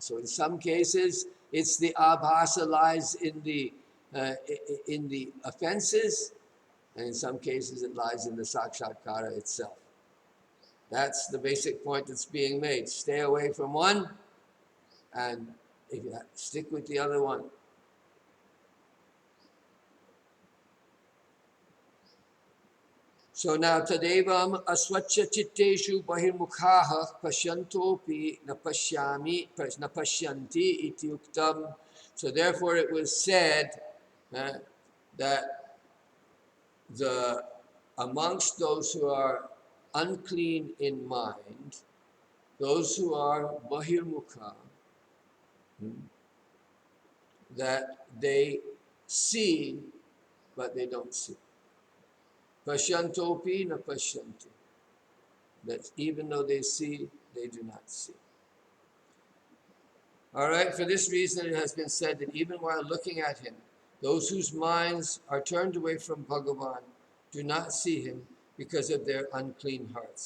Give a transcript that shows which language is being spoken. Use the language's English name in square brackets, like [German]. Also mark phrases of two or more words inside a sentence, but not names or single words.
[English] So in some cases, it's the abhasa lies in the offenses, and in some cases it lies in the sakshatkara itself. That's the basic point that's being made. Stay away from one, and if you stick with the other one. So now, [Sanskrit] tadevam aswacha chitteshu bahirmukhaha pashyantopi napashyanti iti uktam. [English] So therefore it was said that amongst those who are unclean in mind, those who are bahirmukha, that they see, but they don't see. [Sanskrit] Pashyantopi na pashyanti. [English] That even though they see, they do not see. All right, for this reason it has been said that even while looking at him, those whose minds are turned away from Bhagavan do not see him because of their unclean hearts.